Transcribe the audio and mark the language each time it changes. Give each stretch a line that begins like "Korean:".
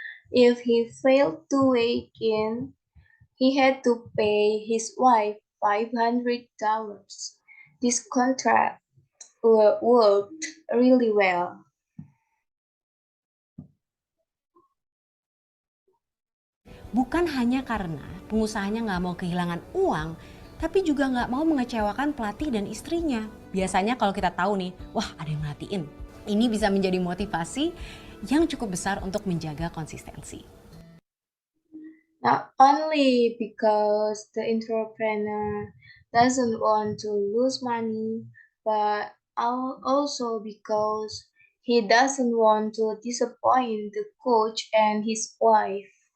English: If he failed to weigh in, he had to pay his wife $500. This contract worked really well.
Indonesian: Bukan hanya karena pengusahanya nggak mau kehilangan uang, tapi juga nggak mau mengecewakan pelatih dan istrinya. Biasanya kalau kita tahu nih, wah ada yang merhatiin. Ini bisa menjadi motivasi yang cukup besar untuk menjaga konsistensi.
English: Not only because the entrepreneur doesn't want to lose money, but also because he doesn't want to disappoint the coach and his wife.